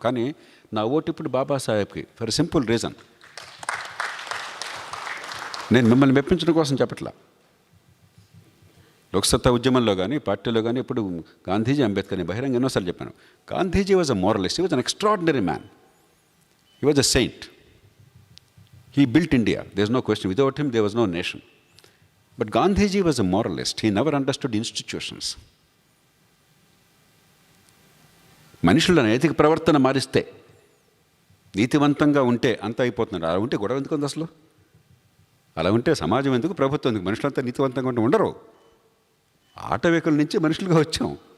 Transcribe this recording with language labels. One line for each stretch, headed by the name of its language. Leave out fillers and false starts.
Telugu: కానీ నా ఓటు ఇప్పుడు బాబాసాహెబ్కి,
English: For simple reason.
Telugu: నేను మిమ్మల్ని మెప్పించడం కోసం చెప్పట్లా. లోక్సత్తా ఉద్యమంలో కానీ, పార్టీలో కానీ ఇప్పుడు గాంధీజీ, అంబేద్కర్ని బహిరంగ ఎన్నోసార్లు చెప్పాను.
English: Gandhiji was a moralist, he was an extraordinary man, he was a saint. He built India, there's no question. Without him, there was no nation. But Gandhiji was a moralist. He never understood institutions.
Telugu: మనుషుల నైతిక ప్రవర్తన మారిస్తే, నీతివంతంగా ఉంటే అంత అయిపోతున్నారు. అలా ఉంటే గొడవ ఎందుకు ఉంది అసలు? అలా ఉంటే సమాజం ఎందుకు, ప్రభుత్వం ఎందుకు? మనుషులంతా నీతివంతంగా ఉంటే ఉండరు. ఆటవికుల నుంచి మనుషులుగా వచ్చాం.